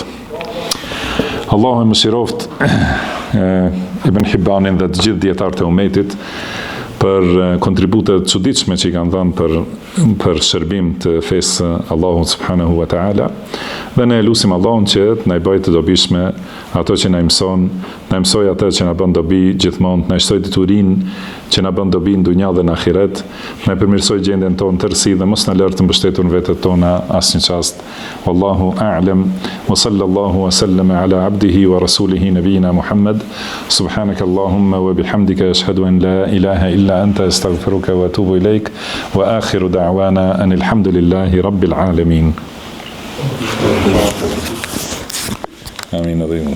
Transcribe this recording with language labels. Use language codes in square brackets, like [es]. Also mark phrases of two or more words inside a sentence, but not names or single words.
[sq] Allahu e mëshiroft Ibn Hibbanin dhe të gjithë dietarët e umetit për kontributet të çuditshme që i kanë dhënë për shërbim të fesë Allahut [ar] سبحانه وتعالى, [sq] dhe ne lutim Allahun që të na bëjë të dobishme ato që na mësoj atë që na bën dobi gjithmonë, na shtoj diturinë që na bën dobi në dunja dhe në ahiret, na përmirësoj gjendjen tonë tërësi dhe mos na lërë të mbështetur në vetët tona asnjë çast. [ar] والله أعلم وصلى الله وسلم على عبده ورسوله نبينا محمد. سبحانك اللهم وبحمدك أشهد أن لا إله إلا أنت أستغفرك وأتوب إليك وآخر دعوانا أن الحمد لله رب العالمين. Amin.